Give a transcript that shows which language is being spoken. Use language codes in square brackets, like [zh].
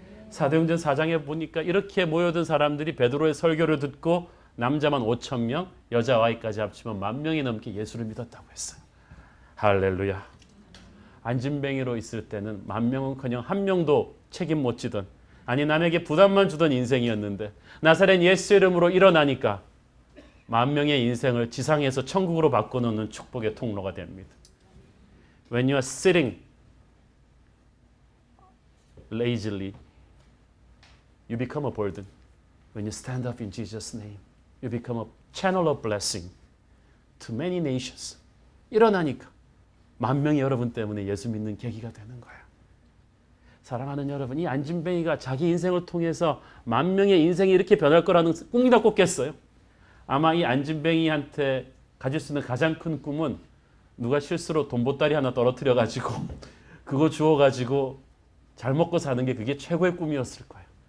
[ko] 사도행전 4장에 보니까 이렇게 모여든 사람들이 베드로의 설교를 듣고 남자만 5,000명, 여자 아이까지 합치면 10,000명이 넘게 예수를 믿었다고 했어요. 할렐루야. 안진뱅이로 있을 때는 10,000명은커녕 한 명도 책임 못 지던, 아니 남에게 부담만 주던 인생이었는데 나사렛 예수 이름으로 일어나니까 10,000명의 인생을 지상에서 천국으로 바꿔놓는 축복의 통로가 됩니다. [en] When you are sitting lazily, you become a burden. When you stand up in Jesus' name, you become a channel of blessing to many nations. [ko] 일어나니까 10,000명이 여러분 때문에 예수 믿는 계기가 되는 거예요. 사랑하는 여러분, 이 안진뱅이가 자기 인생을 통해서 10,000명의 인생이 이렇게 변할 거라는 꿈이나 꿨겠어요? 아마 이 안진뱅이한테 가질 수 있는 가장 큰 꿈은 누가 실수로 돈보따리 하나 떨어뜨려가지고 그거 주워가지고 잘 먹고 사는 게 그게 최고의 꿈이었을 거예요.